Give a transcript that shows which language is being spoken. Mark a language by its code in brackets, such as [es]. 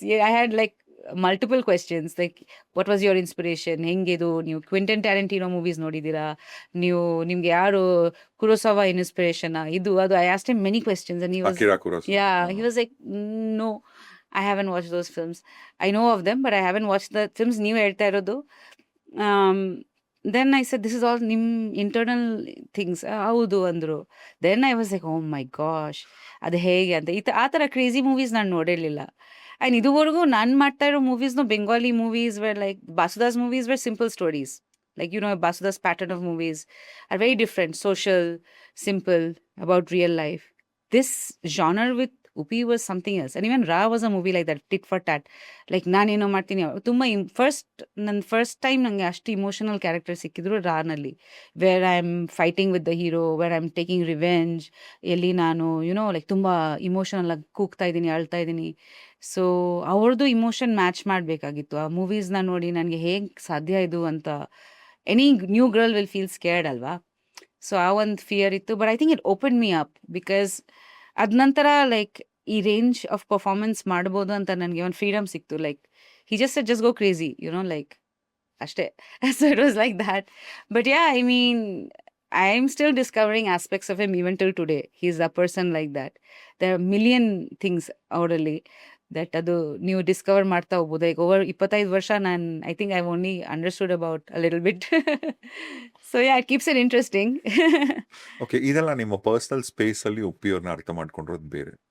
[en] Yeah, I had like multiple questions. Like, what was your inspiration? [kn] ಹೆಂಗಿದು ನೀವು Quinton ಟ್ಯಾರೆಂಟಿನೋ movies ನೋಡಿದ್ದೀರಾ? ನೀವು ನಿಮ್ಗೆ ಯಾರು ಕುರೋಸಾವಾ ಇನ್ಸ್ಪಿರೇಷನ್ ಇದು ಅದು? [en] I asked him many questions and he was Akira Kurosawa. yeah, he was like, no, I haven't watched those films. I know of them, but I haven't watched the films [kn] ನೀವು ಹೇಳ್ತಾ ಇರೋದು. [en] Then I said, this is all ನಿಮ್ internal things. [kn] ಹೌದು ಅಂದರು. [en] then I was like, oh my gosh, [kn] ಅದು ಹೇಗೆ ಅಂತ. ಆ ಥರ ಕ್ರೇಜಿ ಮೂವೀಸ್ ನಾನು ನೋಡಿರಲಿಲ್ಲ. [en] and [kn] ಇದುವರೆಗೂ ನಾನು ಮಾಡ್ತಾ ಇರೋ ಮೂವೀಸ್ನು [en] Bengali movies were like Basuda's movies were simple stories. Like, you know, Basuda's pattern of movies are very different, social, simple, about real life. This genre with Upi was something else. And even Ra was a movie like that, tit for tat. Like, [kn] ನಾನೇನೋ ಮಾಡ್ತೀನಿ. ತುಂಬ [en] first time [kn] ನನಗೆ ಅಷ್ಟು [en] emotional character [kn] ಸಿಕ್ಕಿದ್ರು ರಾನಲ್ಲಿ, [en] Where I am fighting with the hero, where I am taking revenge. [kn] ಎಲ್ಲಿ ನಾನು you know like ತುಂಬ emotional ಆಗಿ ಕೂಗ್ತಾ ಇದ್ದೀನಿ, ಅಳ್ತಾ ಇದ್ದೀನಿ. ಸೊ ಅವ್ರದ್ದು ಇಮೋಷನ್ ಮ್ಯಾಚ್ ಮಾಡಬೇಕಾಗಿತ್ತು. ಆ ಮೂವೀಸ್ನ ನೋಡಿ ನನಗೆ ಹೇಗೆ ಸಾಧ್ಯ ಇದು ಅಂತ. [en] Any new girl will feel scared ಅಲ್ವಾ? So [kn] ಆ ಒಂದು ಫಿಯರ್ ಇತ್ತು. [en] but I think it open me up, because [kn] ಅದ ನಂತರ [en] like ಈ range of performance [kn] ಮಾಡ್ಬೋದು ಅಂತ ನನಗೆ ಒಂದು [en] Freedom ಸಿಕ್ತು. Like he just go crazy, you know, like ಅಷ್ಟೇ. So it was like that. But yeah, I mean, I am still discovering aspects of him even till today. He's a person like that. There are million things [kn] ಅವರಲ್ಲಿ [en] that [kn] ಅದು ನೀವು Discover ಮಾಡ್ತಾ ಹೋಗ್ಬೋದು. [en] ಈಗ ಓವರ್ 25 [kn] ವರ್ಷ ನಾನು [en] I think I only understood about a little bit. So yeah, it keeps it interesting. [kn] Okay, ಇದೆಲ್ಲ ನಿಮ್ಮ ಪರ್ಸನಲ್ ಸ್ಪೇಸ್ ಅಲ್ಲಿ ಉಪ್ಪಿಯವ್ರನ್ನ ಅರ್ಥ ಮಾಡ್ಕೊಂಡಿರೋದು ಬೇರೆ.